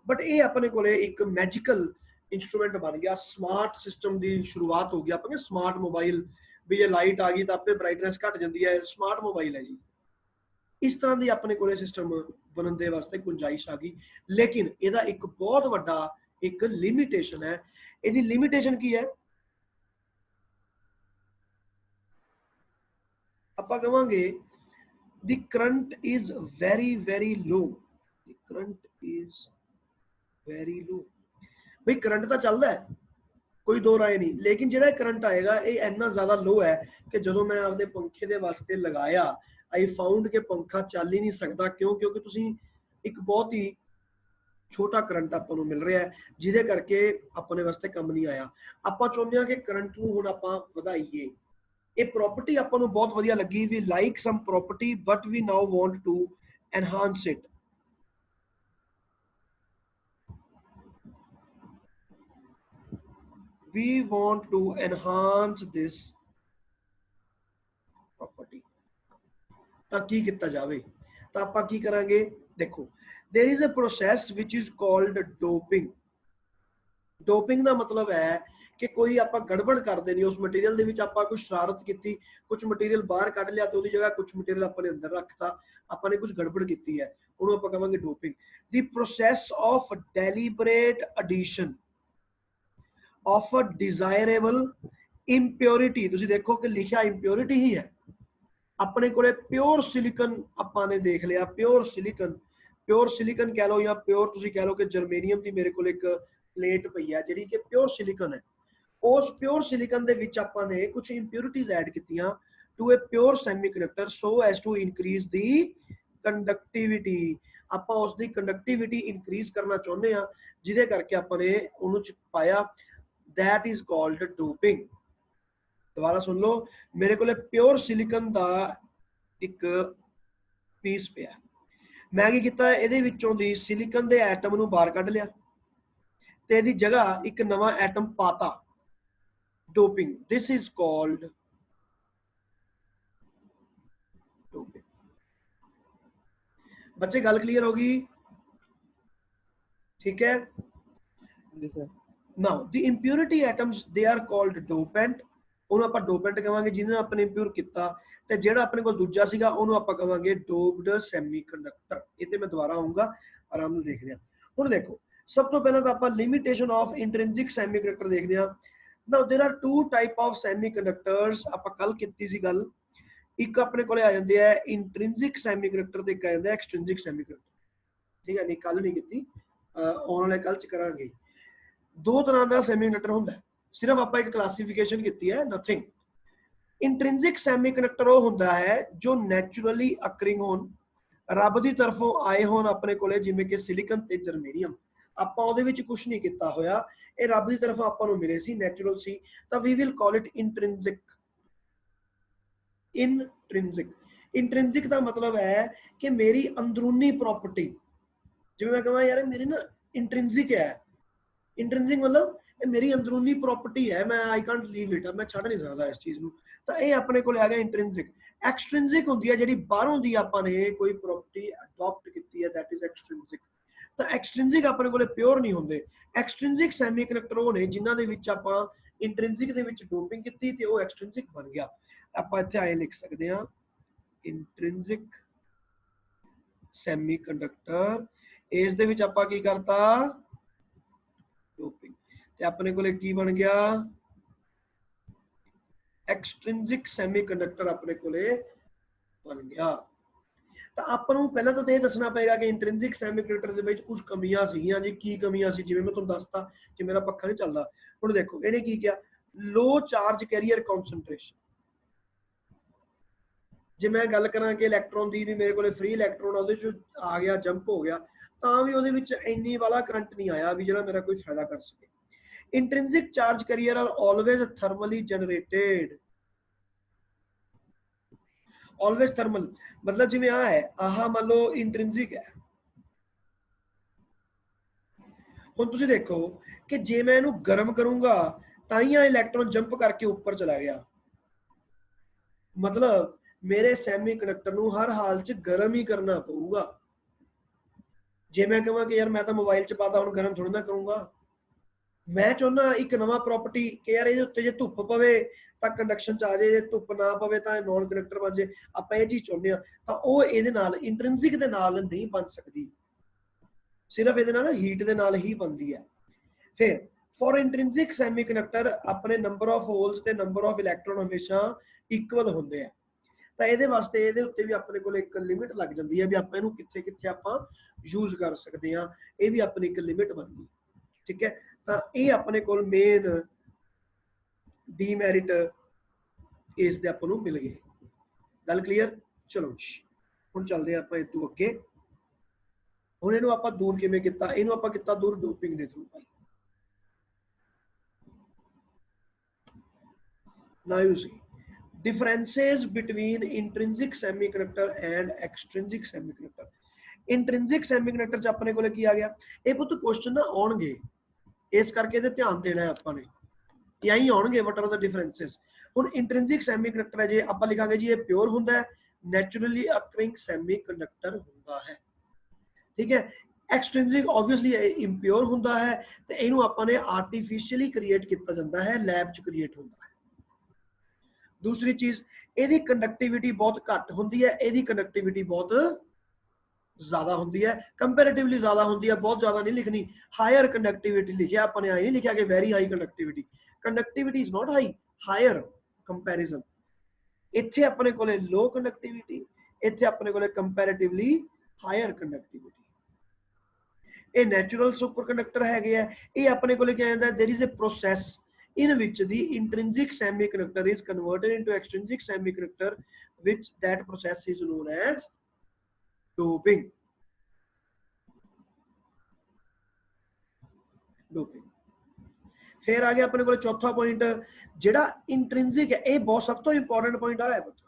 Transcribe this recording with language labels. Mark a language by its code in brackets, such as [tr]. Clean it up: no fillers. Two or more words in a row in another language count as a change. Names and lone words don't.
[hi] बट ये अपने कोले एक [en] magical instrument [hi] बन गया, [en] smart system [hi] की शुरुआत हो गई। अपने [en] smart mobile [hi] भी जे लाइट आ गई तो आपे ब्राइटनेस घट जाती है, [en] smart mobile [hi] है जी। इस तरह की अपने कोले सिस्टम बनने के वास्ते गुंजाइश आ गई, लेकिन ਇਹਦਾ एक बहुत बड़ा एक लिमिटेशन है। [pa] ਇਹਦੀ ਲਿਮਿਟੇਸ਼ਨ ਕੀ ਹੈ, ਆਪਾਂ ਕਹਾਂਗੇ [en] the current is very very low, the current is very low। [hi] भाई करंट तो चलता है, कोई दो राय नहीं, लेकिन जो करंट आएगा ये इन्ना ज्यादा लो है कि जो मैं आपके पंखे के वास्ते लगाया [en] I found [hi] के पंखा चल ही नहीं सकता। क्यों? क्योंकि तुसी एक बहुत ही छोटा करंट आपको मिल रहा है, [pa] ਜਿਹਦੇ ਕਰਕੇ [hi] अपने वास्ते कम नहीं आया। आप चाहते हैं कि [pa] ਕਰੰਟ ਨੂੰ ਹੁਣ ਆਪਾਂ ਵਧਾਈਏ। [hi] ये प्रॉपर्टी आपको बहुत वधिया लगी, [en] we like some property but we now want to enhance it. We want to enhance this property। [pa] ਤਾਂ ਕੀ ਕੀਤਾ ਜਾਵੇ? ਤਾਂ ਆਪਾਂ ਕੀ ਕਰਾਂਗੇ? [en] ਦੇਖੋ there is a process which is called doping। [pa] doping ਦਾ ਮਤਲਬ ਹੈ ਕਿ ਕੋਈ ਆਪਾਂ ਗੜਬੜ ਕਰਦੇ ਨਹੀਂ ਉਸ ਮਟੀਰੀਅਲ ਦੇ ਵਿੱਚ, ਆਪਾਂ ਕੋਈ ਸ਼ਰਾਰਤ ਕੀਤੀ, ਕੁਝ ਮਟੀਰੀਅਲ ਬਾਹਰ ਕੱਢ ਲਿਆ ਤੇ ਉਹਦੀ ਜਗ੍ਹਾ ਕੁਝ ਮਟੀਰੀਅਲ ਆਪਾਂ ਨੇ ਅੰਦਰ ਰੱਖਤਾ, ਆਪਾਂ ਨੇ ਕੁਝ ਗੜਬੜ ਕੀਤੀ ਹੈ, ਉਹਨੂੰ ਆਪਾਂ ਕਹਾਂਗੇ ਡੋਪਿੰਗ। [en] the process of deliberate addition of a desirable impurity। [pa] ਤੁਸੀ ਦੇਖੋ [hi] कि लिखा impurity ही है। अपने कोले [en] pure silicon [hi] आपने देख लिया, [en] pure silicon pure silicon [hi] कह लो या प्योर तुसी कह लो कि जर्मेनियम की मेरे को एक प्लेट पई है [pa] ਜਿਹੜੀ ਕਿ [en] pure silicon [hi] है। [en] उस pure silicon [pa] ਦੇ ਵਿੱਚ ਆਪਾਂ ਨੇ ਕੁਝ [en] impurities add कीतियां to a pure semiconductor so as to increase the conductivity. [pa] ਆਪਾਂ ਉਸਕੀ [en] conductivity increase [pa] ਕਰਨਾ ਚਾਹੁੰਦੇ ਆ ਜਿਹਦੇ ਕਰਕੇ ਆਪਾਂ ਨੇ ਉਹਨੂੰ ਚ ਪਾਇਆ [en] that is called doping. [pa] ਦੋਬਾਰਾ ਸੁਣ ਲੋ, ਮੇਰੇ ਕੋ [en] pure silicon [pa] ਕਾ ਇੱਕ ਪੀਸ ਪਿਆ, ਮੈਂ ਕੀ ਕੀਤਾ ਇਹਦੇ ਵਿਚੋਂ ਦੀ ਸਿਲਿਕਨ ਦੇ ਐਟਮ ਨੂੰ ਬਾਹਰ ਕੱਢ ਲਿਆ ਤੇ ਇਹਦੀ ਜਗ੍ਹਾ ਇੱਕ ਨਵਾਂ ਐਟਮ ਪਾਤਾ, ਡੋਪਿੰਗ। [en] this is called doping. [pa] ਬੱਚੇ ਗੱਲ ਕਲੀਅਰ ਹੋਗੀ? ਠੀਕ ਹੈ [hi] जी सर। [en] now the impurity atoms they are called dopant. [pa] ਉਹਨੂੰ ਆਪਾਂ ਡੋਪੈਂਟ ਕਹਾਂਗੇ ਜਿਹਨੇ ਆਪਣੇ ਇੰਪਿਓਰ ਕੀਤਾ, ਤੇ ਜਿਹੜਾ ਆਪਣੇ ਕੋਲ ਦੂਜਾ ਸੀਗਾ ਉਹਨੂੰ ਆਪਾਂ ਕਹਾਂਗੇ [en] doped semiconductor. [pa] ਇਹ ਤੇ ਮੈਂ ਦੁਬਾਰਾ ਆਉਂਗਾ, ਆਰਾਮ ਨਾਲ ਦੇਖਦੇ ਹਾਂ। ਹੁਣ ਦੇਖੋ, ਸਭ ਤੋਂ ਪਹਿਲਾਂ ਤਾਂ ਆਪਾਂ [en] limitation of intrinsic semiconductor [pa] ਦੇਖਦੇ ਹਾਂ। [en] now there are two type of semiconductors. [pa] ਆਪਾਂ ਕੱਲ ਕੀਤੀ ਸੀ ਗੱਲ। ਇੱਕ ਆਪਣੇ ਕੋਲੇ ਆ ਜਾਂਦੇ ਆ [en] intrinsic semiconductor [pa] ਤੇ ਇੱਕ ਆ ਜਾਂਦਾ [en] extrinsic semiconductor. [pa] ਠੀਕ ਹੈ, ਨਹੀਂ ਕੱਲ ਨਹੀਂ ਕੀਤੀ, ਆਉਣ ਵਾਲੇ ਕੱਲ ਚ ਕਰਾਂਗੇ। ਦੋ ਤਰ੍ਹਾਂ ਦਾ ਸੈਮੀਕੰਡਕਟਰ ਹੁੰਦਾ, [hi] सिर्फ आप एक क्लासिफिकेशन की है, नथिंग। [en] intrinsic semiconductor [hi] वो होता है जो [en] naturally occurring [hi] होन, रब की तरफों आए होन अपने कोले, जिवें कि सिलिकन ते जर्मेनियम। [pa] ਆਪਾਂ ਉਹਦੇ ਵਿੱਚ ਕੁਛ ਨਹੀਂ ਕੀਤਾ ਹੋਇਆ, ਯੇ ਰੱਬ ਕੀ ਤਰਫੋਂ ਆਪਾਂ ਨੂੰ ਮਿਲੇ ਸੀ, ਨੈਚੁਰਲ ਸੀ, ਤਾਂ [en] we will call it intrinsic. [hi] इंट्रिंसिक, इंट्रिंसिक का मतलब है कि मेरी अंदरूनी प्रॉपर्टी, जिवें मैं कहां यार मेरी ना इंट्रिंसिक है, इंट्रिंसिक मतलब मेरी अंदरूनी प्रॉपर्टी है, मैं [en] I can't leave it, [pa] ਮੈਂ ਛੜ ਨਹੀਂ ਸਕਤਾ ਇਸ ਚੀਜ਼ ਨੂੰ, ਤਾਂ ਯੇ ਅਪਨੇ ਕੋਲ ਆ ਗਿਆ ਇੰਟ੍ਰਿੰਸਿਕ। ਐਕਸਟ੍ਰਿੰਸਿਕ ਹੁੰਦੀ ਹੈ ਜਿਹੜੀ ਬਾਹਰੋਂ ਦੀ ਆਪਾਂ ਨੇ ਕੋਈ [en] property adopt [pa] ਕੀਤੀ ਹੈ, [en] that is extrinsic. [pa] ਤਾਂ ਐਕਸਟ੍ਰਿੰਸਿਕ ਅਪਨੇ ਕੋਲ ਪਿਓਰ ਨਹੀਂ ਹੁੰਦੇ। [en] extrinsic semiconductor [pa] ਵੋ ਨੇ ਜਿਨ੍ਹਾਂ ਦੇ ਵਿੱਚ ਆਪਾਂ ਇੰਟ੍ਰਿੰਸਿਕ ਦੇ ਵਿੱਚ ਡੋਪਿੰਗ ਕੀਤੀ ਤੇ ਵੋ ਐਕਸਟ੍ਰਿੰਸਿਕ ਬਣ ਗਿਆ। ਆਪਾਂ ਇੱਥੇ ਆਏ ਲਿਖ ਸਕਦੇ ਹਾਂ [en] intrinsic semiconductor. [pa] ਇਸ ਦੇ ਵਿੱਚ ਆਪਾਂ ਕੀ ਕਰਤਾ ਡੋਪਿੰਗ, ਤੇ ਆਪਣੇ ਕੋਲੇ ਕੀ ਬਣ ਗਿਆ [en] extrinsic semiconductor [pa] ਆਪਣੇ ਕੋਲੇ ਬਣ ਗਿਆ। ਤਾਂ ਆਪਾਂ ਨੂੰ ਪਹਿਲਾਂ ਤਾਂ ਇਹ ਦੱਸਣਾ ਪਏਗਾ ਕਿ [en] intrinsic semiconductor [pa] ਦੇ ਵਿੱਚ ਕੁਝ ਕਮੀਆਂ ਸੀਗੀਆਂ ਜੀ। ਕੀ ਕਮੀਆਂ ਸੀ? ਜਿਵੇਂ ਮੈਂ ਤੁਹਾਨੂੰ ਦੱਸਤਾ ਕਿ ਮੇਰਾ ਪੱਖਾ ਨਹੀਂ ਚੱਲਦਾ। ਹੁਣ ਦੇਖੋ ਇਹਨੇ ਕੀ ਕਿਹਾ, [en] low charge carrier concentration. [pa] ਜੇ ਮੈਂ ਗੱਲ ਕਰਾਂ ਕਿ ਇਲੈਕਟ੍ਰੋਨ ਦੀ ਵੀ ਮੇਰੇ ਕੋਲੇ [en] free electron [pa] ਉਹਦੇ ਚ ਆ ਗਿਆ, ਜੰਪ ਹੋ ਗਿਆ, ਤਾਂ ਵੀ ਉਹਦੇ ਵਿੱਚ ਇੰਨੀ ਵਾਲਾ ਕਰੰਟ ਨਹੀਂ ਆਇਆ ਵੀ ਜਿਹੜਾ ਮੇਰਾ ਕੋਈ ਫਾਇਦਾ ਕਰ ਸਕੇ। [en] Intrinsic charge carrier are always thermally generated, always thermal। [pa] ਮਤਲਬ ਜਿਵੇਂ ਆ ਹੈ, ਆਹ ਮਾਨ ਲੋ ਇੰਟ੍ਰਿੰਸਿਕ ਹੈ। ਹੁਣ ਤੁਸੀਂ ਦੇਖੋ ਕਿ ਜੇ ਮੈਂ ਇਹਨੂੰ ਗਰਮ ਕਰੂੰਗਾ ਤਾਂ ਹੀ [en] electron jump [pa] ਕਰਕੇ ਊਪਰ ਚਲਾ ਗਿਆ, ਮਤਲਬ ਮੇਰੇ ਸੈਮੀਕੰਡਕਟਰ ਨੂੰ ਹਰ ਹਾਲ ਚ ਗਰਮ ਹੀ ਕਰਨਾ ਪਊਗਾ। ਜੇ ਮੈਂ ਕਹਾਂ ਕਿ ਯਾਰ ਮੈਂ ਤੋ ਮੋਬਾਈਲ ਚ ਪਾਤਾ, ਹੁਣ ਗਰਮ ਥੋੜ੍ਹੀ ਨਾ ਕਰੂੰਗਾ। ਮੈਂ ਚਾਹੁੰਦਾ ਇੱਕ ਨਵਾਂ ਪ੍ਰਾਪਰਟੀ ਕਿ ਯਾਰ ਇਹਦੇ ਉੱਤੇ ਜੇ ਧੁੱਪ ਪਵੇ ਤਾਂ ਕੰਡਕਸ਼ਨ ਚ ਆ ਜਾਏ, ਜੇ ਧੁੱਪ ਨਾ ਪਵੇ ਤਾਂ [en] non conductor [pa] ਬਣ ਜਾਏ। ਆਪਾਂ ਇਹ ਚੀਜ਼ ਚਾਹੁੰਦੇ ਆ, ਤਾਂ ਓਹ ਇਹਦੇ ਨਾਲ ਇੰਟ੍ਰਿੰਸਿਕ ਦੇ ਨਾਲ ਨਹੀਂ ਬਣ ਸਕਦੀ, ਸਿਰਫ਼ ਇਹਦੇ ਨਾਲ ਹੀਟ ਦੇ ਨਾਲ ਹੀ ਬਣਦੀ ਹੈ। ਫਿਰ [en] for intrinsic semiconductor [pa] ਅਪਨੇ [en] number of holes [pa] ਤੇ [en] number of electron [pa] ਹਮੇਸ਼ਾ ਇਕੁਅਲ ਹੁੰਦੇ ਆ। ਤਾਂ ਇਹਦੇ ਵਾਸਤੇ ਇਹਦੇ ਉੱਤੇ ਵੀ ਆਪਣੇ ਕੋਲ ਇੱਕ ਲਿਮਿਟ ਲੱਗ ਜਾਂਦੀ ਹੈ ਵੀ ਆਪਾਂ ਇਹਨੂੰ ਕਿੱਥੇ ਕਿੱਥੇ ਆਪਾਂ ਯੂਜ਼ ਕਰ ਸਕਦੇ ਹਾਂ। ਇਹ ਵੀ ਆਪਣੀ ਇੱਕ ਲਿਮਿਟ ਬਣ ਗਈ। ਠੀਕ ਹੈ, ਤਾਂ ਇਹ ਆਪਣੇ ਕੋਲ [en] main demerit [pa] ਇਸ ਦੇ ਆਪਾਂ ਨੂੰ ਮਿਲ ਗਏ। ਗੱਲ ਕਲੀਅਰ? ਚਲੋ ਜੀ ਹੁਣ ਚੱਲਦੇ ਹਾਂ ਆਪਾਂ ਇਹ ਤੋਂ ਅੱਗੇ। ਹੁਣ ਇਹਨੂੰ ਆਪਾਂ ਦੂਰ ਕਿਵੇਂ ਕੀਤਾ? ਇਹਨੂੰ ਆਪਾਂ ਕੀਤਾ ਦੂਰ ਡੋਪਿੰਗ ਦੇ ਥਰੂ। [en] Now you see differences between intrinsic semiconductor and extrinsic semiconductor। [pa] intrinsic semiconductor ਚ ਆਪਣੇ ਕੋਲੇ ਕੀ ਆ ਗਿਆ? ਇਹ ਪੁੱਤ ਕੁਐਸਚਨ ਨਾ ਆਉਣਗੇ, ਇਸ ਕਰਕੇ ਇਹਦੇ ਧਿਆਨ ਦੇਣਾ ਹੈ ਆਪਾਂ ਨੇ। ਯਹੀਂ ਆਉਣਗੇ [en] what are the differences। [pa] ਹੁਣ ਇੰਟ੍ਰਿੰਸਿਕ ਸੈਮੀਕੰਡਕਟਰ ਹੈ, ਜੇ ਆਪਾਂ ਲਿਖਾਂਗੇ ਜੀ ਇਹ ਪਿਓਰ ਹੁੰਦਾ ਹੈ, [en] naturally occurring semiconductor [pa] ਹੁੰਦਾ ਹੈ। ਠੀਕ ਹੈ, [en] extrinsic obviously impure [hi] होता है, तो [pa] ਇਨੂ ਆਪਾਂ ਨੇ [en] artificially create [hi] किया जाता है, लैब च क्रिएट होता है। दूसरी चीज [pa] ਇਹਦੀ ਕੰਡਕਟਿਵਿਟੀ ਬਹੁਤ ਘੱਟ ਹੁੰਦੀ ਹੈ, ਇਹਦੀ ਕੰਡਕਟਿਵਿਟੀ ਬਹੁਤ ਜ਼ਿਆਦਾ ਹੁੰਦੀ ਹੈ, ਕੰਪੈरेटिवली ਜ਼ਿਆਦਾ ਹੁੰਦੀ ਹੈ, ਬਹੁਤ ਜ਼ਿਆਦਾ ਨਹੀਂ ਲਿਖਣੀ। [en] higher conductivity [pa] ਲਿਖਿਆ ਆਪਾਂ ਨੇ, ਆਈ ਨਹੀਂ ਲਿਖਿਆ ਕਿ [en] very high conductivity. conductivity is not high, higher comparison. [pa] ਇੱਥੇ ਆਪਣੇ ਕੋਲੇ [en] low conductivity, [pa] ਇੱਥੇ ਆਪਣੇ ਕੋਲੇ [en] comparatively higher conductivity. [pa] ਇਹ [en] natural super conductor [pa] ਹੈਗੇ ਆ। ਇਹ ਆਪਣੇ ਕੋਲੇ ਕੀ ਆਂਦਾ, [en] there is a process in which the intrinsic semiconductor is converted into extrinsic semiconductor, which that process is known as doping. Doping. [hi] फिर आ गया अपने को चौथा पॉइंट, जेड़ा इंट्रिंसिक है, ये बहुत सब तो [en] important point [hi] है।